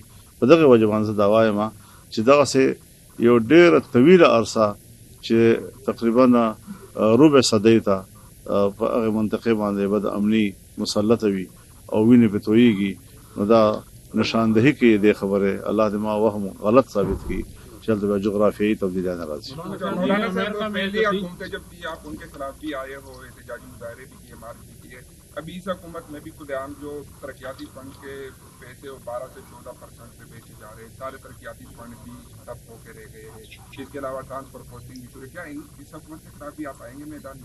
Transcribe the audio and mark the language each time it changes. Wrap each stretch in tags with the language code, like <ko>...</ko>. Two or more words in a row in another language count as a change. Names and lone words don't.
<ps>په دغې وجه باندې زه دا وایم چې دغسې یو ډېره طویله عرصه چې تقریبا ربع صدۍ ته په هغې منطقې باندې بد امني مسلطه وي او وینې پې تویېږي، نو دا نشاندهي کوي دې خبرې. الله دې ما وهم غلط ثابت کړي چې هلته بیا جغرافیایي تبدیلیاں نه راځي.</ps> <ur>مولانا صاحب پہلی حکومتیں جب تھی آپ ان کے خلاف بھی آئے ہو، احتجاجی مظاہرے بھی کیے، مارچ بھی کیے. ابھی اس حکومت میں بھی خود عام جو ترقیاتی فنڈ کے پیسے وہ 12 سے 14% پہ بیچے جا رہے ہیں، سارے ترقیاتی فنڈ بھی ٹھپ ہو کے رہ گئے ہیں. اس کے علاوہ ٹرانسفر پوسٹنگ بھی شروع. کیا اس حکومت کے خلاف بھی آپ آئیں گے میدان میں؟</ur>